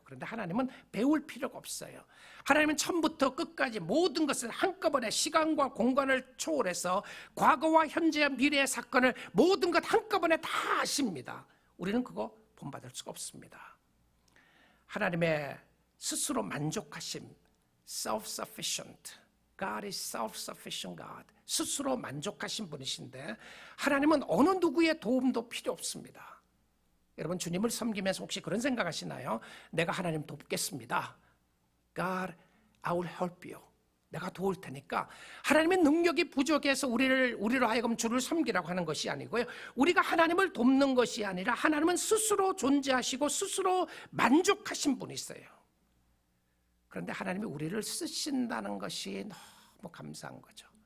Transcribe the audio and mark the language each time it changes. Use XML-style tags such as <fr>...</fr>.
<ko>그런데 하나님은 배울 필요가 없어요. 하나님은 처음부터 끝까지 모든 것을 한꺼번에 시간과 공간을 초월해서 과거와 현재와 미래의 사건을 모든 것 한꺼번에 다 아십니다. 우리는 그거 본받을 수가 없습니다. 하나님의 스스로 만족하심, self-sufficient.</ko> <en>God is self-sufficient God.</en> <ko>스스로 만족하신 분이신데 하나님은 어느 누구의 도움도 필요 없습니다. 여러분, 주님을 섬기면서 혹시 그런 생각하시나요? 내가 하나님 돕겠습니다.</ko> <en>God, I will help you.</en> <ko>내가 도울 테니까. 하나님의 능력이 부족해서 우리로 하여금 주를 섬기라고 하는 것이 아니고요, 우리가 하나님을 돕는 것이 아니라 하나님은 스스로 존재하시고 스스로 만족하신 분이세요. 그런데 하나님이 우리를 쓰신다는 것이 너무 감사한 거죠.</ko>